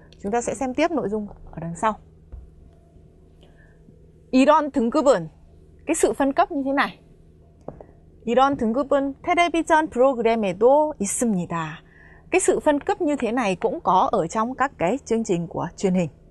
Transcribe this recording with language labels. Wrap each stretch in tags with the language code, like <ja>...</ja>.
<vi>Chúng ta sẽ xem tiếp nội dung ở đằng sau.</vi> <ko>이런 등급은,</ko> <vi>cái sự phân cấp như thế này.</vi> <ko>이런 등급은 텔레비전 프로그램에도 있습니다.</ko> <vi>Cái sự phân cấp như thế này cũng có ở trong các cái chương trình của truyền hình.</vi>